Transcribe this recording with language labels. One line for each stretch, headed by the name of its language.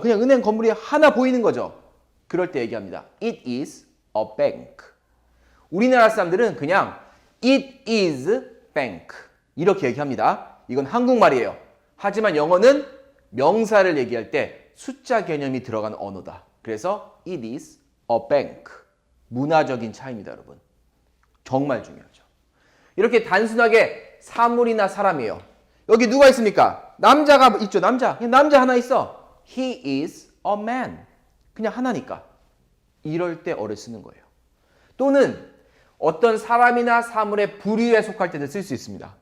Korean: 그냥 은행 건물이 하나 보이는 거죠. 그럴 때 얘기합니다.
English: It is a bank.
Korean: 우리나라 사람들은 그냥
English: It is bank
Korean: 이렇게 얘기합니다. 이건 한국말이에요. 하지만 영어는 명사를 얘기할 때 숫자 개념이 들어간 언어다. 그래서
English: It is a bank.
Korean: 문화적인 차이입니다, 여러분. 정말 중요하죠. 이렇게 단순하게 사물이나 사람이에요. 여기 누가 있습니까? 남자가 있죠, 남자. 남자 하나 있어.
English: He is a man.
Korean: 그냥 하나니까. 이럴 때 어를 쓰는 거예요. 또는 어떤 사람이나 사물의 부류에 속할 때도 쓸 수 있습니다.